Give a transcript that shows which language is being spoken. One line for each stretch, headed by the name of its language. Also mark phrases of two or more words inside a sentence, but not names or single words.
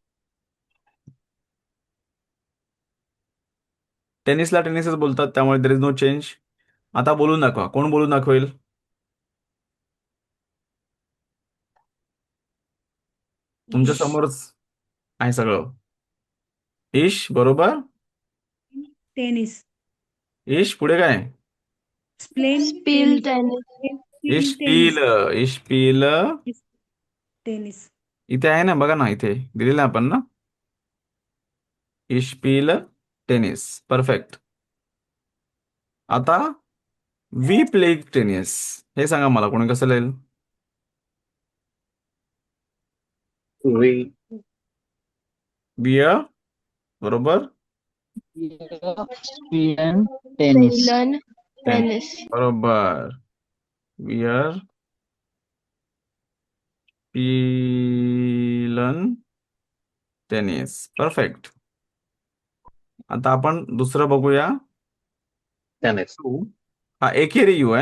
Marathi: टेनिसला टेनिसच बोलतात, त्यामुळे
English: there is no change.
Marathi: आता बोलून दाखवा. कोण बोलून दाखवेल? तुमच्या समोरच आहे सगळं. ईश. बरोबर.
German: Tennis.
Marathi: ईश पुढे काय?
German: Spiel tennis. ich spiel. ich spiel. Tennis.
Marathi: इथे आहे ना, बघा ना, इथे दिलेलं आहे आपण ना.
German: ich spiel Tennis. परफेक्ट.
English: आता we play tennis.
Marathi: हे सांगा मला, कोणी कसं लिहिल?
English: We.
Marathi: बियर. बरोबर.
German: Wir spielen Tennis. Spielen tennis.
Marathi: बरोबर.
German: wir spielen Tennis.
Marathi: परफेक्ट. आता आपण दुसरं बघूया.
German: Tennis.
Marathi: यू. हा एकेरी यू आहे.